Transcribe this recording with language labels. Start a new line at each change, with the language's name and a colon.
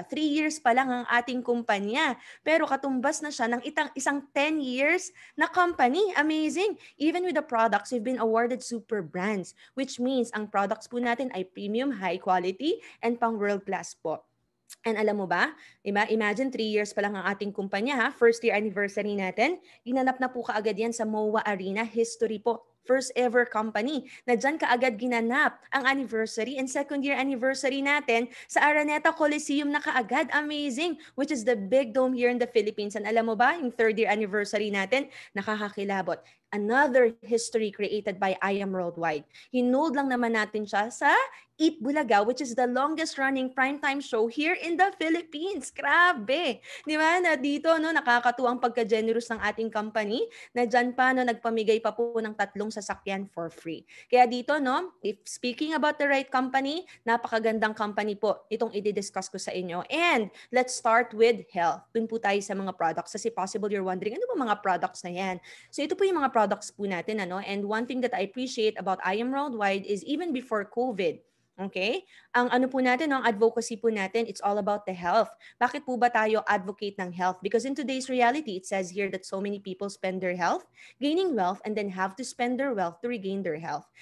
Filipino: 3 years pa lang ang ating kumpanya. Pero katumbas na siya ng isang 10 years na company.
English: Amazing! Even with the products, we've been awarded super brands, which means
Filipino: ang products po natin ay premium, high quality, and pang world class po. And alam mo ba, imagine 3 years pa lang ang ating kumpanya, first year anniversary natin, ginanap na po kaagad yan sa MOA Arena, history po.
English: First ever company
Filipino: na dyan kaagad ginanap ang anniversary and second year anniversary natin sa Araneta Coliseum na kaagad. Amazing!
English: Which is the big dome here in the Philippines.
Filipino: And alam mo ba, yung third year anniversary natin, nakakakilabot.
English: Another history created by I Am Worldwide.
Filipino: Hinold lang naman natin siya sa Eat Bulaga,
English: which is the longest running primetime show here in the Philippines.
Filipino: Grabe! Di ba? Na dito, nakakatuwang pagka-generous ng ating company na dyan pa, nagpamigay pa po ng 3 sasakyan for free. Kaya dito,
English: if speaking about the right company,
Filipino: napakagandang company po itong i-discuss ko sa inyo.
English: And let's start with health.
Filipino: Dun po tayo sa mga products. Kasi
English: possible you're wondering,
Filipino: ano ba mga products na yan? So ito po yung mga products po natin.
English: And one thing that I appreciate about I Am Worldwide is even before COVID, okay?
Filipino: Ang po natin, ang advocacy po natin,
English: it's all about the health.
Filipino: Bakit po ba tayo advocate ng health?
English: Because in today's reality, it says here that so many people spend their health, gaining wealth, and then have to spend their wealth to regain their health.